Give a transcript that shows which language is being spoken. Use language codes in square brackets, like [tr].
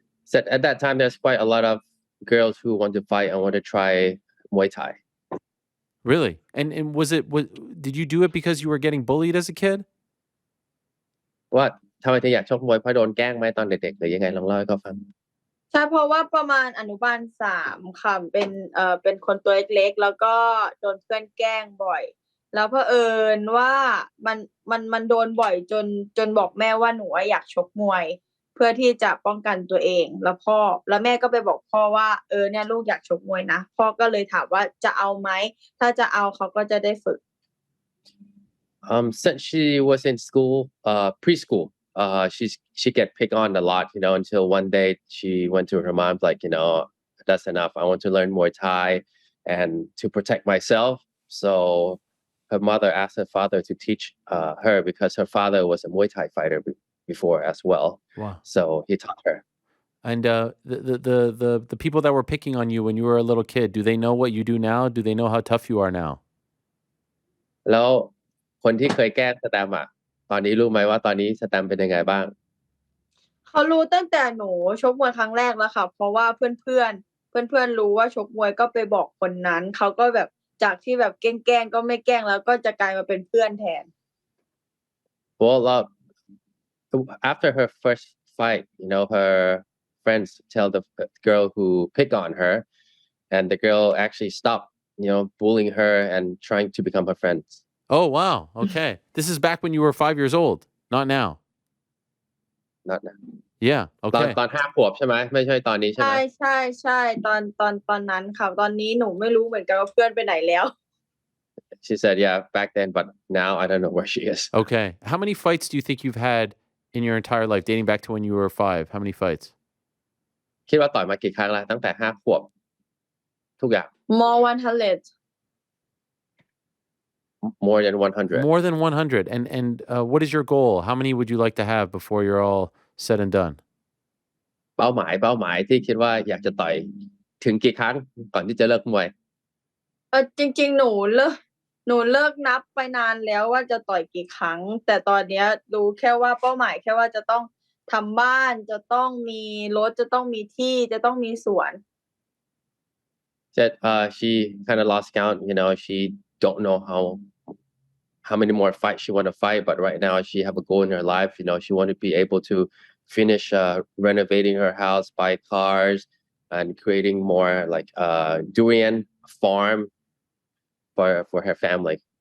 [en] So at that time there's quite a lot of girls who want to fight and want to try Muay Thai. Really? And did you do it because you were getting bullied as a kid? [th] ว่าทำไมถึงอยากชกมวยเพราะโดนแกล้งไหมตอนเด็กๆหรือยังไงลองเล่าให้เขาฟัง ใช่เพราะว่าประมาณอนุบาล3ค่ะเป็นคนตัวเล็กๆแล้วก็โดนเพื่อนแกล้งบ่อยแล้วเผอิญว่ามันโดนบ่อยจนบอกแม่ว่าหนูอยากชกมวยเพื่อที่จะป้องกันตัวเองแล้วแม่ก็ไปบอกพ่อว่าเนี่ยลูกอยากชกมวยนะพ่อก็เลยถามว่าจะเอาไหมถ้าจะเอาเขาก็จะได้ฝึก [en] Since she was in school, preschool, she get picked on a lot, until one day she went to her mom like, that's enough. I want to learn Muay Thai and to protect myself. So her mother asked her father to teach her because her father was a Muay Thai fighter before as well. Wow. So he taught her. And the people that were picking on you when you were a little kid, do they know what you do now? Do they know how tough you are now? [th] แล้วคนที่เคยแกล้งสแตมป์อ่ะตอนนี้รู้ไหมว่าตอนนี้สแตมป์เป็นยังไงบ้าง เขารู้ตั้งแต่หนูชกมวยครั้งแรกแล้วค่ะเพราะว่าเพื่อนรู้ว่าชกมวยก็ไปบอกคนนั้นเขาก็แบบจากที่แบบแกล้งก็ไม่แกล้งแล้วก็จะกลายมาเป็นเพื่อนแทน [en] Well, after her first fight, her friends tell the girl who picked on her, and the girl actually stopped, bullying her and trying to become her friends. Oh, wow. Okay. This is back when you were 5 years old, not now. Not now. Yeah. [th] ตอน [en] Okay. [th] 5 ขวบใช่ไหมไม่ใช่ตอนนี้ใช่ไหม ใช่ตอนนั้นค่ะตอนนี้หนูไม่รู้เหมือนกันว่าเพื่อนไปไหนแล้ว [en] She said, yeah, back then, but now I don't know where she is. Okay. How many fights do you think you've had in your entire life, dating back to when you were 5? How many fights? [th] คิดว่าต่อยมากี่ครั้งแล้วตั้งแต่5 ขวบทุกอย่าง [en] more 100 more than 100 More than 100. And what is your goal? How many would you like to have before you're all said and done? [th] เป้าหมายที่คิดว่าอยากจะต่อยถึงกี่ครั้งก่อนที่จะเลิกมวย จริงๆหนูเลิกนับไปนานแล้วว่าจะต่อยกี่ครั้ง แต่ตอนเนี้ยรู้แค่ว่าเป้าหมายแค่ว่าจะต้องทำบ้านจะต้องมีรถจะต้องมีที่จะต้องมีสวน [en] said she kind of lost count. She don't know how many more fights she want to fight, but right now she have a goal in her life. She want to be able to finish renovating her house, buy cars, and creating more like durian farm for her family.